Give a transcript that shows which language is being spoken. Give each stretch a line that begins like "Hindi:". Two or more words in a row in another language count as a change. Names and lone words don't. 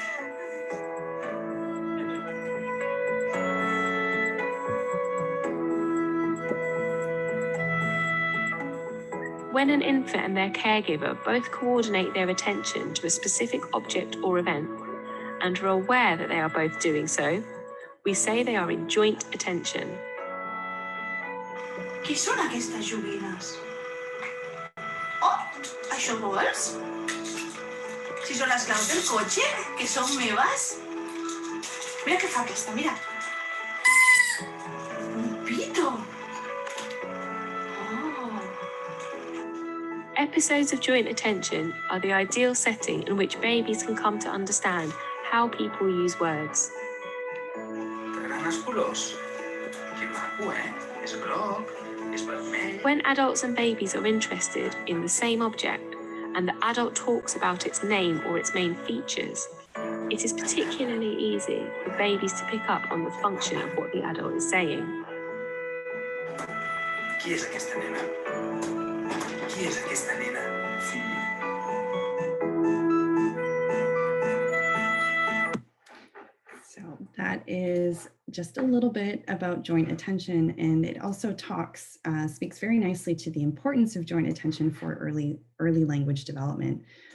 English: When an infant and their caregiver both coordinate their attention to a specific object or event and are aware that they are both doing so, we say they are in joint attention.
Catalan: Què són aquestes joguines? Oh, això vols? Si són les claus del cotxe, que són meves. Mira què fa aquesta, mira. Un pito.
English: Episodes of joint attention are the ideal setting in which babies can come to understand how people use words.
Catalan: T'agraden els colors? Que maco, És groc, és vermell.
English: When adults and babies are interested in the same object and the adult talks about its name or its main features, it is particularly easy for babies to pick up on the function of what the adult is saying.
Catalan: Qui és aquesta nena? Qui és aquesta nena?
English: So that is just a little bit about joint attention, and it also speaks very nicely to the importance of joint attention for early language development.